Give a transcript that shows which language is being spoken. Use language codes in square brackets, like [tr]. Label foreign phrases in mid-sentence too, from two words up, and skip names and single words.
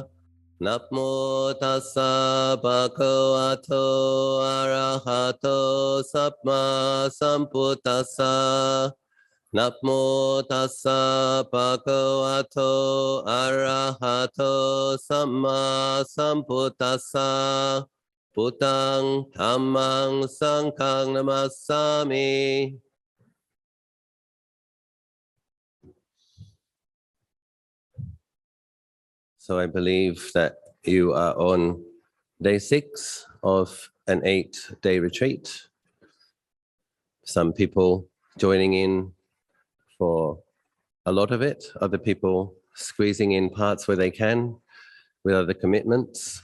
[pi] Namo tassa bhagavato arahato samma sambuddhassa. Namo tassa bhagavato arahato samma sambuddhassa. Buddhang Dhammang Sanghang Namassami. [en] So I believe that you are on day 6 of an 8-day retreat. Some people joining in for a lot of it, other people squeezing in parts where they can with other commitments.